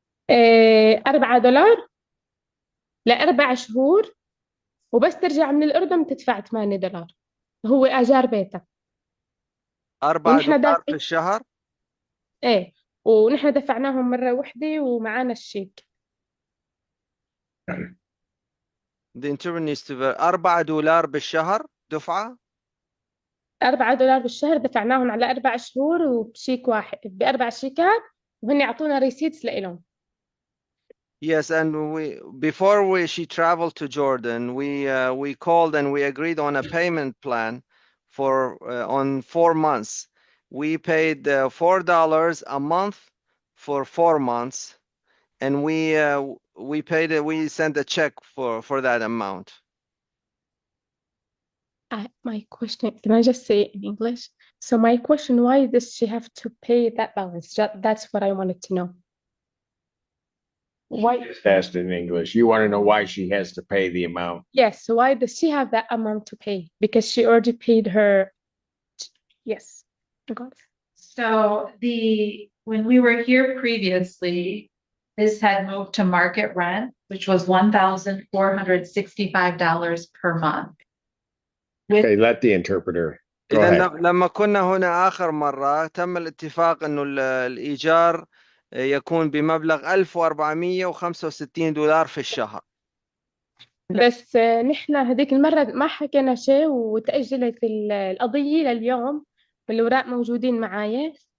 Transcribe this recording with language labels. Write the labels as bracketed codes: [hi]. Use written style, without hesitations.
[ar] $4 ل4 شهور وبس ترجع من الأردن تدفع $8 هو أجار بيتك. $4 في الشهر؟ إيه ونحن دفعناهم مرة واحدة ومعانا الشيك. [en] The interview needs to be $4 [ar] بالشهر دفعة؟ $4 بالشهر دفعناهم على 4 شهور وبشيك واحد ب4 شيكات وهن يعطونا ريسيتس لإلهم. [en] Yes, and before she traveled to Jordan, we called and we agreed on a payment plan for on 4 months. We paid $4 a month for 4 months, and we paid we sent a check for that amount. My question, can I just say it in English? So my question, why does she have to pay that balance? That's what I wanted to know. Why? Just asked in English. You want to know why she has to pay the amount? Yes, so why does she have that amount to pay? Because she already paid her. Yes. Got it. So when we were here previously, this had moved to market rent, which was $1,465 per month. Okay, let the interpreter. Go [ar] إذا [en] ahead. [ar] لما كنا هنا آخر مرة تم الاتفاق إنه الإيجار يكون بمبلغ $1465 في الشهر. بس نحن هذيك المرة ما حكينا شيء وتأجلت القضية لليوم والأوراق موجودين معايا.